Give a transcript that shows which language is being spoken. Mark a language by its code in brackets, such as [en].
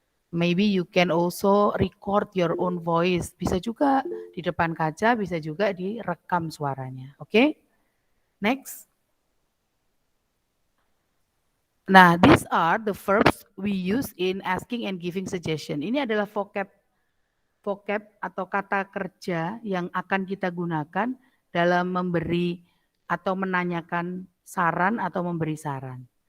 [en] Maybe you can also record your own voice. [id] Bisa juga di depan kaca, bisa juga direkam suaranya. [en] Oke? Next. Nah, these are the verbs we use in asking and giving suggestion. [id] Ini adalah vocab atau kata kerja yang akan kita gunakan dalam memberi atau menanyakan saran atau memberi saran.